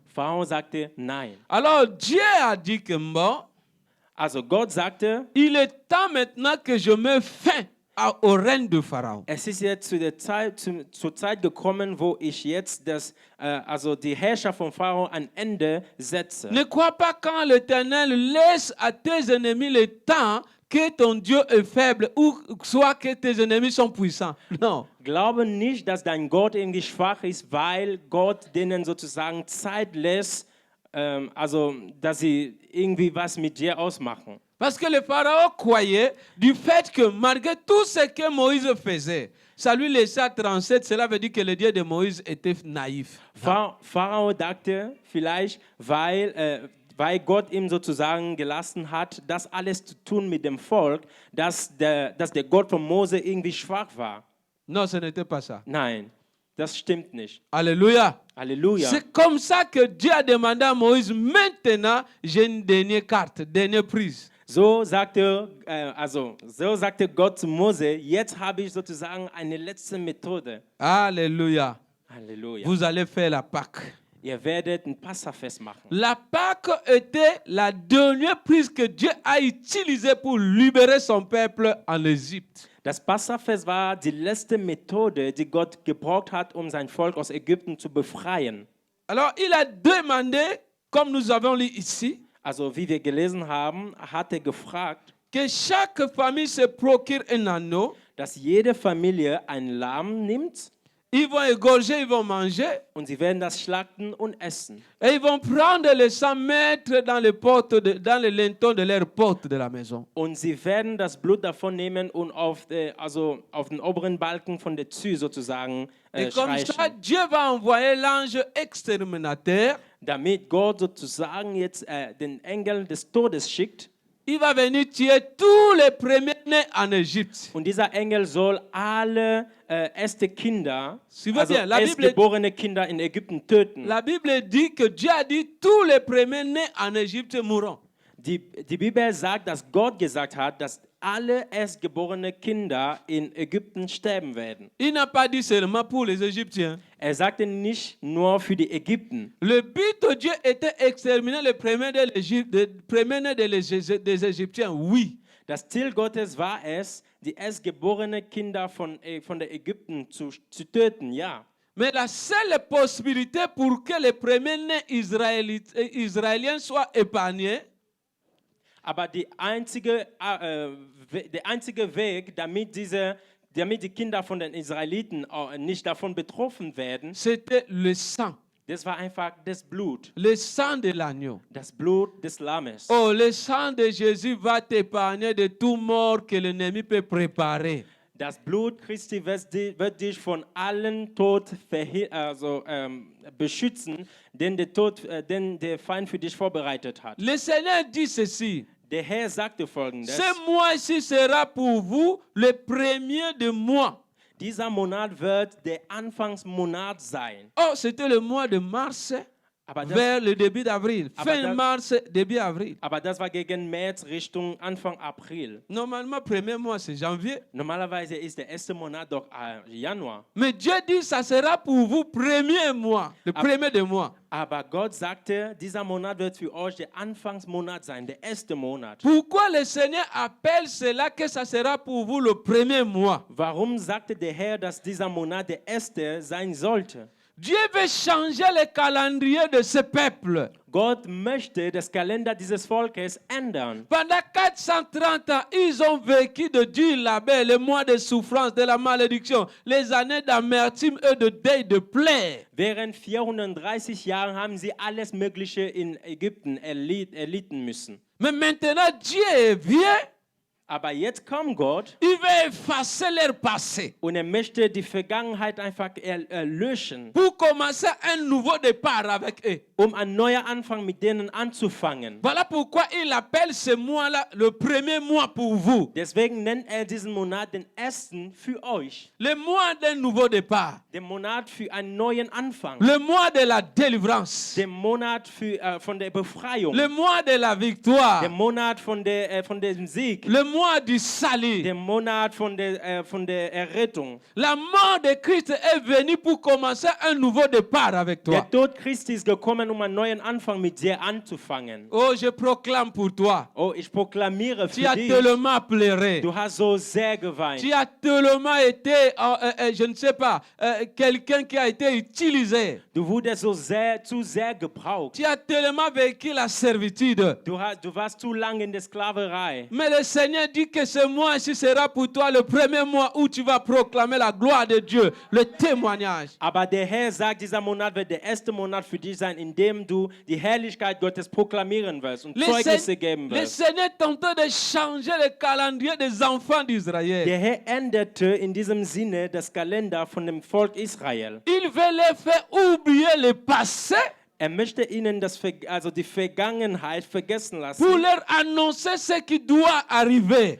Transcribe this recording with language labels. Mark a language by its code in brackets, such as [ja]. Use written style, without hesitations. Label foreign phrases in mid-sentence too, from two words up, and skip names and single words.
[de] Pharao sagte nein. [fr] Alors Dieu a dit que bon, [de] Also Gott sagte, [fr] il est temps maintenant que je me fin au règne de Pharaon. [de] es ist jetzt zur Zeit gekommen, wo ich jetzt die Herrschaft von Pharao ein Ende setze. [fr] Ne crois pas quand l'Éternel laisse à tes ennemis le temps que ton Dieu est faible ou soit que tes ennemis sont puissants. Non. [de] Glaube nicht, dass dein Gott irgendwie schwach ist, weil Gott denen sozusagen Zeit lässt, also dass sie irgendwie was mit dir ausmachen. [fr] Parce que le pharaon croyait du fait que malgré tout ce que Moïse faisait, ça lui laissait trancher. Cela veut dire que le Dieu de Moïse était naïf. [de] Pharao dachte vielleicht, weil Gott ihm sozusagen gelassen hat, das alles zu tun mit dem Volk, dass der Gott von Mose irgendwie schwach war. [fr] Non, ce n'était pas ça. [de] Nein, das stimmt nicht. [fr] Alléluia. [de] Halleluja. [fr] C'est comme ça que Dieu a demandé à Moïse, maintenant, j'ai une dernière carte, dernière prise. [de] So sagte Gott zu Mose, jetzt habe ich sozusagen eine letzte Methode. [fr] Alléluia. [de] Halleluja. [fr] Vous allez faire la Pâque. [de] Ihr werdet ein Passafest machen. [fr] La Pâque était la dernière prise que Dieu a utilisée pour libérer son peuple en Égypte. [de] Das Passafest war die letzte Methode, die Gott gebraucht hat, sein Volk aus Ägypten zu befreien. [fr] Alors, il a demandé, comme nous avons lu ici, [de] Also, wie wir gelesen haben, hat er gefragt, [fr] que chaque famille se procure un agneau. [de] Dass jede Familie ein Lamm nimmt. [fr] Ils vont égorger, ils vont manger. [de] Und sie werden das schlachten und essen. [fr] Et ils vont prendre le sang, mettre dans les lintons de leur porte de la maison. [de] Und sie werden das Blut davon nehmen und auf den oberen Balken von der Tür sozusagen [fr] Et comme [de] streichen. [fr] ça, Dieu va envoyer l'ange exterminateur. [de] Damit Gott sozusagen jetzt den Engel des Todes schickt. [fr] Il va venir tuer tous les premiers-nés en Égypte. [de] Und dieser Engel soll alle erste Kinder, [fr] Suivez [de] also [fr] bien, la Bible, [de] erstgeborene Kinder in Ägypten töten. [fr] la Bible dit que Dieu a dit tous les premiers-nés en Égypte mourront. [de] Die Bibel sagt, dass Gott gesagt hat, dass alle erstgeborene Kinder in Ägypten sterben werden. [fr] Il n'a pas dit seulement pour les Égyptiens. [de] Er sagte nicht nur für die Ägypten. [fr] Le but de Dieu était exterminer les premiers-nés des Égyptiens, oui. [de] Das Ziel Gottes war es, die erstgeborenen Kinder von der Ägypten zu töten, ja. [fr] Mais la seule possibilité pour que les premiers-nés israéliens soient épargnés, [de] Aber der einzige Weg, damit die Kinder von den Israeliten nicht davon betroffen werden, [fr] c'était le sang. [de] das war einfach das Blut. [fr] Le sang de l'agneau. [de] Das Blut des Lammes. [fr] Oh, le sang de Jésus va t'épargner de tout mort que l'ennemi peut préparer. [de] Das Blut Christi wird dich von allen Tod beschützen, den der Feind für dich vorbereitet hat. [fr] Le Seigneur dit ceci. [de] Der Herr sagte Folgendes. [fr] Ce mois-ci sera pour vous le premier de mois. [de] Dieser Monat wird der Anfangsmonat sein. [fr] Oh, c'était le mois de mars vers le début d'avril. Fin mars, début avril. [de] Aber das war gegen März Richtung Anfang April. [fr] Normalement, premier mois, c'est janvier. [de] Normalerweise ist der erste Monat doch Januar. [fr] Mais Dieu dit, ça sera pour vous premier mois, le premier de mois. [de] Aber Gott sagte, dieser Monat wird für euch der Anfangsmonat sein, der erste Monat. [fr] Pourquoi le Seigneur appelle cela que ça sera pour vous le premier mois? [de] Warum sagte der Herr, dass dieser Monat der erste sein sollte? [fr] Dieu veut changer le calendrier de ce peuple. [de] Gott möchte das Kalender dieses Volkes ändern. [fr] Pendant 430 ans, ils ont vécu de dur labeur, les mois de souffrance, de la malédiction, les années d'amertume et de deuil, de plaie. [de] Während 430 Jahren haben sie alles Mögliche in Ägypten erlitten müssen. [fr] Mais maintenant, Dieu vient. [de] Aber jetzt kommt Gott. [fr] Il va effacer leur passé. [de] Und möchte die Vergangenheit einfach löschen. [fr] Pour commencer un nouveau départ avec eux. [de] Einen neuen Anfang mit denen anzufangen. [fr] Voilà pourquoi il appelle ce mois-là le premier mois pour vous. [de] Deswegen nennt diesen Monat den ersten für euch. [fr] Le mois d'un nouveau départ. [de] Den Monat für einen neuen Anfang. [fr] Le mois de la délivrance. [de] Den Monat von der Befreiung. [fr] Le mois de la victoire. [de] Den Monat von dem Sieg. [fr] Le mois du salut. [de] Den Monat von der Errettung. [fr] La mort de Christ est venue pour commencer un nouveau départ avec toi. [de] Der Tod Christi ist gekommen, einen neuen Anfang mit dir anzufangen. [fr] Oh, je proclame pour toi. [de] Oh, ich proklamiere für [fr] Tu as [de] dich. [fr] tellement pleuré. [de] Du hast so sehr geweint. [fr] Tu as tellement été, je ne sais pas, quelqu'un qui a été utilisé. [de] Du wurdest zu sehr gebraucht. [fr] Tu as tellement vécu la servitude. [de] Du warst zu lange in der Sklaverei. [fr] Mais le Seigneur dit que ce mois-ci sera pour toi le premier mois où tu vas proclamer la gloire de Dieu, le témoignage. [de] Aber der Herr sagt, dieser Monat wird der erste Monat für dich sein, in dem du die Herrlichkeit Gottes proklamieren wirst und Zeugnisse geben [fr] Le [de] wirst. [fr] Seigneur est en train de changer le calendrier des enfants d'Israël. [de] Der Herr änderte in diesem Sinne das Kalender von dem Volk Israel. [fr] Il veut les faire oublier le passé [de] Möchte ihnen die Vergangenheit vergessen lassen, [fr] pour leur annoncer ce qui doit arriver